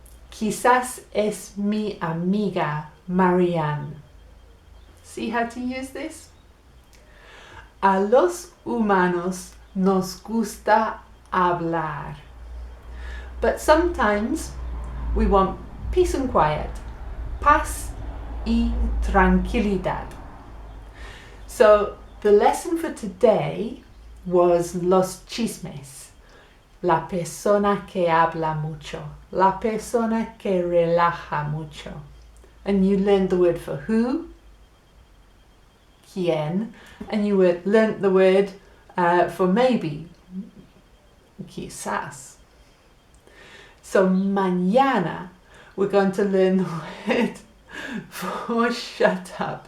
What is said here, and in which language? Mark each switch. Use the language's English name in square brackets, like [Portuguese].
[Spanish] Quizás es mi amiga Marianne. [English] See how to use this? [Spanish] A los humanos nos gusta hablar. [English] But sometimes we want peace and quiet. [Spanish] Paz y tranquilidad. [English] So the lesson for today was los chismes. [Spanish] La persona que habla mucho. La persona que relaja mucho. [English] And you learned the word for who, quién, and you learned the word for maybe, quizás. So mañana we're going to learn the word for shut up.